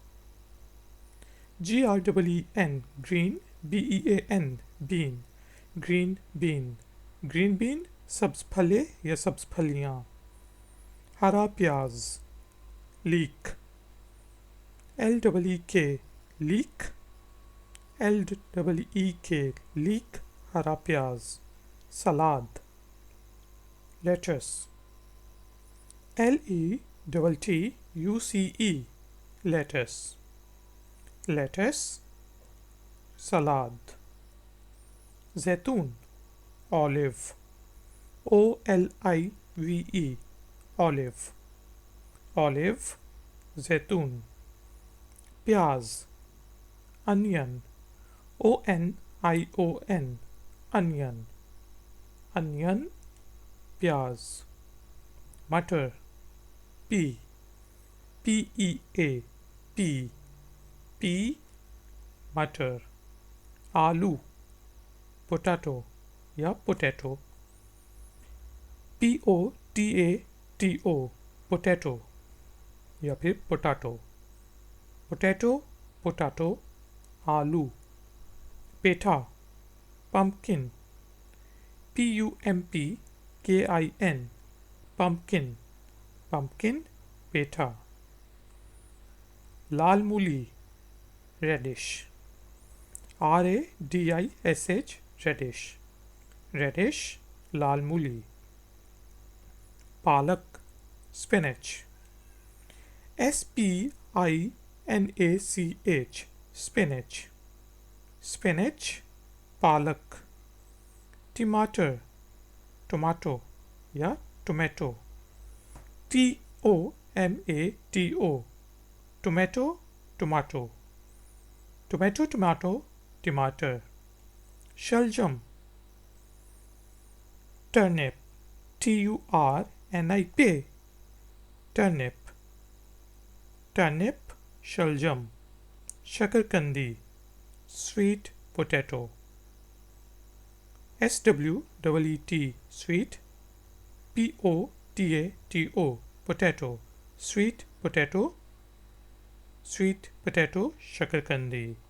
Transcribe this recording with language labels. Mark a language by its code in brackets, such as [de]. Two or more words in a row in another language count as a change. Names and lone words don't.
[en] GREEN, green, BEAN, bean, green bean, green bean, [hi] सब्ज फले या सब्ज फलियां, हरा प्याज, [en] leek, LEEK, leek, LEEK, leek, [hi] हरा प्याज, सलाद, [en] लेटस, LETTUCE, lettuce, lettuce, salad, जैतून, olive, olive, olive, olive, [hi] जैतून, प्याज, [en] onion, onion, onion, onion, [hi] प्याज, मटर, [en] pea, pea, pea, pea, [hi] मटर, आलू, [en] potato या potato, potato, potato [hi] या फिर [en] potato, potato, potato, [hi] आलू, पेठा, [en] pumpkin, pumpkin, pumpkin, pumpkin, [hi] पेठा, लाल मूली, [en] radish, radish, radish, radish, [hi] लाल मूली, पालक, spinach, [en] spinach, spinach, spinach, [hi] पालक, टमाटर, [en] tomato या tomato, tomato, tomato, tomato, tomato, tomato, [hi] टमाटर, शलजम, [en] turnip, turnip, turnip, turnip, [hi] शलजम, शकरकंदी, [en] sweet potato, sweet, sweet, potato, potato, sweet potato, sweet potato, [hi] शकरकंदी।